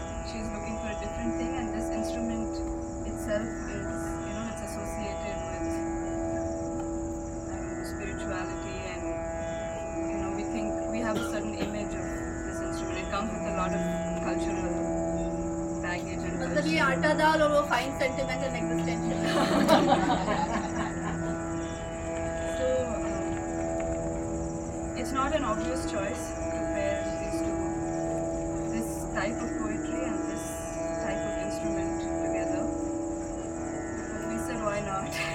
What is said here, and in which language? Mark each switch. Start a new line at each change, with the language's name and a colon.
English: She's looking for a different thing, and this instrument itself is, it's associated with spirituality, and we think we have a certain image of this instrument. It comes with a lot of cultural baggage and
Hindi: मतलब ये आटा दाल और वो
English: Fine sentiment and existential. So, it's not an obvious choice to pair these two, this type of poetry and this type of instrument together. But we said, why not?